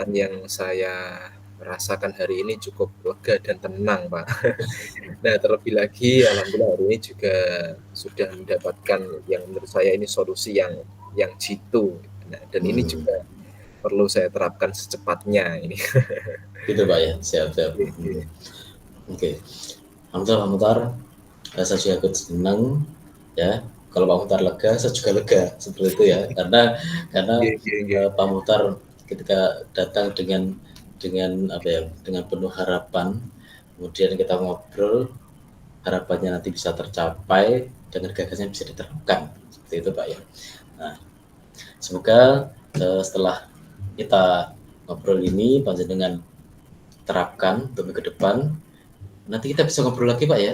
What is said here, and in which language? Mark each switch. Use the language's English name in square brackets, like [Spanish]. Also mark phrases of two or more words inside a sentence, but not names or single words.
[Indonesian] perasaan yang saya rasakan hari ini cukup lega dan tenang, Pak. Nah, terlebih lagi alhamdulillah hari ini juga sudah mendapatkan yang menurut saya ini solusi yang jitu. Nah, dan ini Hmm. juga perlu saya terapkan secepatnya ini. Gitu Pak ya, siap siap. Nggih, Hmm. nggih. Oke, alhamdulillah Pak Muhtar, saya juga ikut senang ya. Kalau Pak Muhtar lega, saya juga lega seperti itu ya. Karena [Javanese] Nggih, nggih, nggih. [Indonesian] Pak Muhtar ketika datang dengan apa ya, dengan penuh harapan, kemudian kita ngobrol, harapannya nanti bisa tercapai dengan gagasannya bisa diterapkan seperti itu Pak ya. Nah, semoga setelah kita ngobrol ini panjenengan terapkan untuk ke depan, nanti kita bisa ngobrol lagi Pak ya.